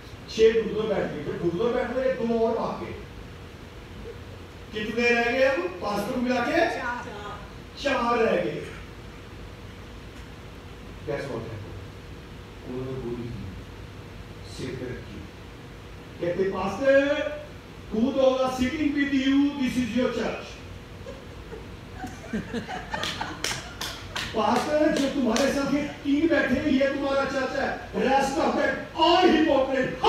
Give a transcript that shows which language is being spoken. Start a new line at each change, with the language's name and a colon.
Hindi: 6 घुटनों बैठ गए। फिर घुटनों बैठने लगे, 2 और भाग गए। कितने रह गए? अब पास्टर को मिला के 4 रह गए। कैसे होता है? उन्होंने गोली की, सिर पे रखी। कहते
English: Pastor who those are sitting with you, this is your church.
Hindi: Pastor जो तुम्हारे साथ ये 3 बैठे हैं, ये तुम्हारा चर्च है।
English: Rest of it all hypocrite.